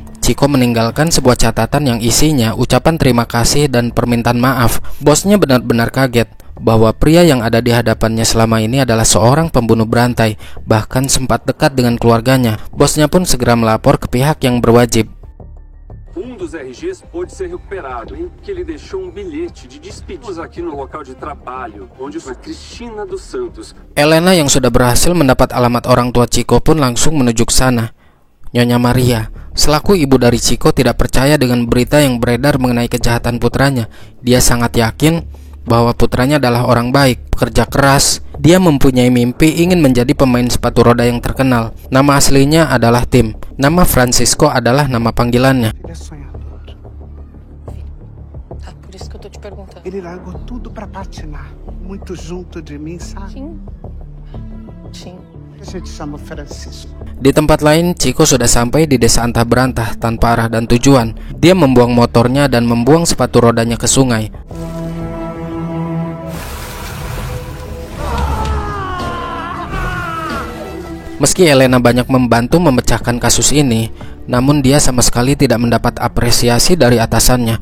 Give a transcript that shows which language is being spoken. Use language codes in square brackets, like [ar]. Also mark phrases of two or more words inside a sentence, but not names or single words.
[id] Chico meninggalkan sebuah catatan yang isinya ucapan terima kasih dan permintaan maaf. Bosnya benar-benar kaget bahwa pria yang ada di hadapannya selama ini adalah seorang pembunuh berantai, bahkan sempat dekat dengan keluarganya. Bosnya pun segera melapor ke pihak yang berwajib. [pt] Dos RGs pode ser recuperado, hein? Que ele deixou bilhete de despedida aqui no local de trabalho, onde foi Cristina dos Santos. [id] Elena yang sudah berhasil mendapat alamat orang tua Chico pun langsung menuju ke sana. Nyonya Maria, selaku ibu dari Chico, tidak percaya dengan berita yang beredar mengenai kejahatan putranya. Dia sangat yakin bahwa putranya adalah orang baik, pekerja keras. Dia mempunyai mimpi ingin menjadi pemain sepatu roda yang terkenal. Nama aslinya adalah Tim. Nama Francisco adalah nama panggilannya. [pt] Ele largou tudo pra patinar, muito junto de mim, sabe? Sim. A gente chama Francisco. [id] Di tempat lain, Chico sudah sampai di desa antah berantah tanpa arah dan tujuan. Dia membuang motornya dan membuang sepatu rodanya ke sungai. Meski Elena banyak membantu memecahkan kasus ini, namun dia sama sekali tidak mendapat apresiasi dari atasannya.